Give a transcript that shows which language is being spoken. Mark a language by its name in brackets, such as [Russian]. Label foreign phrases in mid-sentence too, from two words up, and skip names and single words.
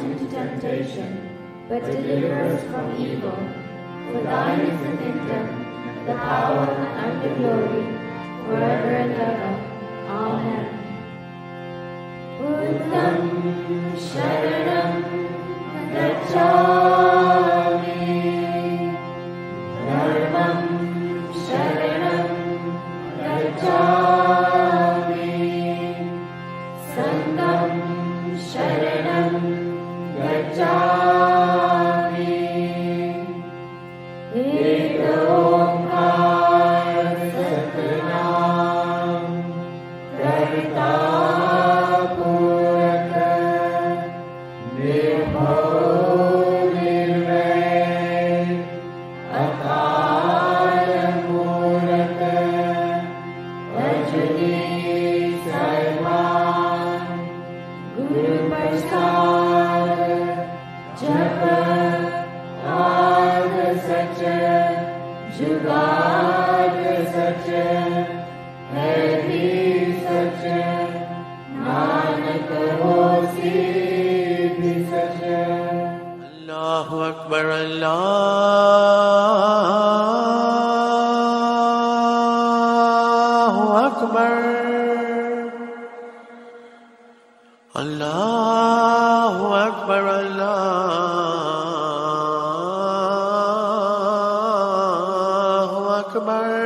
[English] But deliver us from evil. For thine is the kingdom, the power and the glory, forever and ever. Amen. [Pali] Buddham Sharanam Gacchami, Dharmam Sharanam Gacchami, Sangham Sharanam Gacchami. [Punjabi] ਇਕ ਓਅੰਕਾਰ ਸਤਿਨਾਮੁ ਕਰਤਾ ਪੁਰਖੁ ਨਿਰਭਉ ਨਿਰਵੈਰੁ ਅਕਾਲ ਮੂਰਤਿ ਅਜੂਨੀ ਸੈਭੰ ਗੁਰ ਪ੍ਰਸਾਦਿ ਜਪੁ ਆਦਿ ਸਚੁ ਜੁਗਾਦਿ ਸਚੁ ਹੈ ਸਚੁ ਨਾਨਕ ਹੋਸੀ ਭੀ ਸਚੁ. [Arabic] الله أكبر، الله أكبر، الله أكبر، الله أكبر.